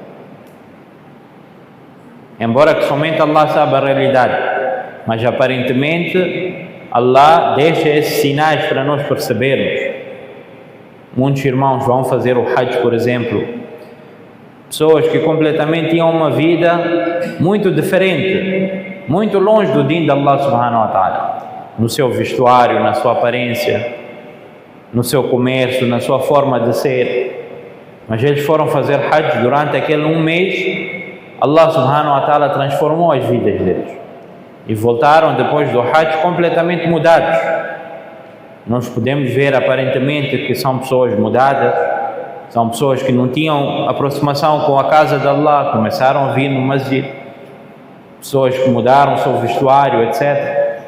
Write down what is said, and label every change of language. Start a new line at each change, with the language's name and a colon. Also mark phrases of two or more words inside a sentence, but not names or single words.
Portuguese: Embora que somente Allah sabe a realidade, mas aparentemente Allah deixa esses sinais para nós percebermos. Muitos irmãos vão fazer o Hajj, por exemplo, pessoas que completamente tinham uma vida muito diferente, muito longe do
Arabic: din de Allah subhanahu wa ta'ala,
Portuguese: no seu vestuário, na sua aparência, no seu comércio, na sua forma de ser. mas eles foram fazer Hajj durante aquele um mês.
Arabic: الله سبحانه وتعالى
Portuguese: transformou as vidas deles e voltaram depois do Hajj completamente mudados. Nós podemos ver aparentemente que são pessoas mudadas, são pessoas que não tinham aproximação com a casa de Allah, começaram a vir no masjid, pessoas que mudaram o seu vestuário, etc.